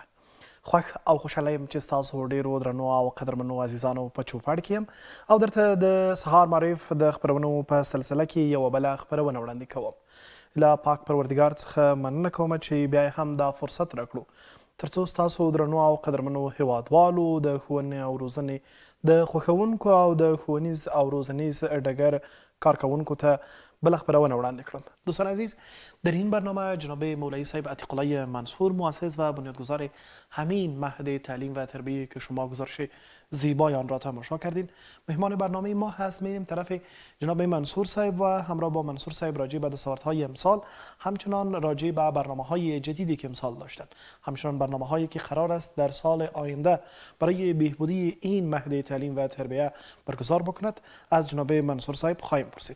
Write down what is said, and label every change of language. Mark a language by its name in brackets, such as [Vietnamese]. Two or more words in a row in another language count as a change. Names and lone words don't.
[Pashto] خوښ او خوشحاله یم چې ستاسو ډیرو درنو او قدرمنو عزیزانو په چوپړ کې یم او درته د سهار معرف د خپرونو په سلسله کې یوه بله خپرونه وړاندې کوم. له پاک پروردګار څخه مننه کوم چې بیا هم دا فرصت راکړو ترڅو ستاسو درنو او قدرمنو هیوادوالو د ښوونې او روزنې د خوښونکو او د ښوونیز او روزنیز ډګر کارکوونکو ته بله خبرونه وړاندې کړم. [Persian] دوستان عزیز، در این برنامه جناب مولوی صاحب عتیق الله منصور، مؤسس و بنیانگذار همین مهد تعلیم و تربیه که شما گزارش زیبای آن را تماشا کردین، مهمان برنامه ما هست. میریم طرف جناب منصور صاحب و همراه با منصور صاحب راجع به دستاوردهای امسال، همچنان راجع به برنامه‌های جدیدی که امسال داشتن، همچنان برنامه‌هایی که قرار است در سال آینده برای بهبودی این مهد تعلیم و تربیه برگزار بکند، از جناب منصور صاحب خواهیم پرسید.